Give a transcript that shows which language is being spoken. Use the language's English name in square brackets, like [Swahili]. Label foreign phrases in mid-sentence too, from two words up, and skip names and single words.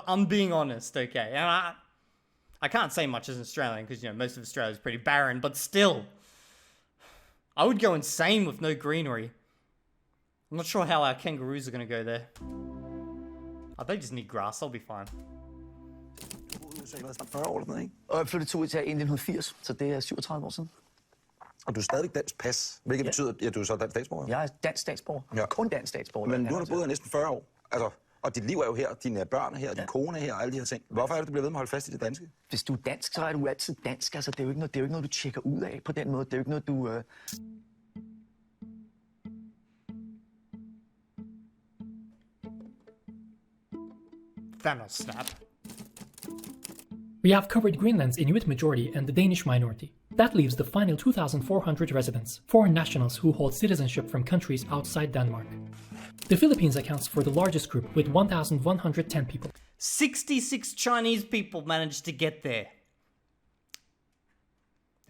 [English] I'm being honest, okay? And I can't say much as an Australian because, you know, most of Australia is pretty barren, but still. I would go insane with no greenery. I'm not sure how our kangaroos are going to go there. Oh, they just need grass. I'll be fine. [Danish] USA var snart 40 år eller sådan noget, ikke? Og jeg flyttede til USA i 1980, så det er 37 år siden. Og du er stadig dansk pas, hvilket betyder, at du er så dansk statsborger. Jeg er dansk statsborger. Ja. Kun dansk statsborger. Men nu har du boet her næsten 40 år. Altså, og dit liv er jo her, dine børn er her, din kone er her og alle de her ting. Hvorfor er det, du bliver ved med at holde fast i det danske? Hvis du er dansk, så er du altid dansk. Altså, det er jo ikke noget, du tjekker ud af på den måde. Det er jo ikke noget, du... [English] Thanos snap. We have covered Greenland's Inuit majority and the Danish minority. That leaves the final 2,400 residents, foreign nationals who hold citizenship from countries outside Denmark. The Philippines accounts for the largest group with 1,110 people. 66 Chinese people managed to get there.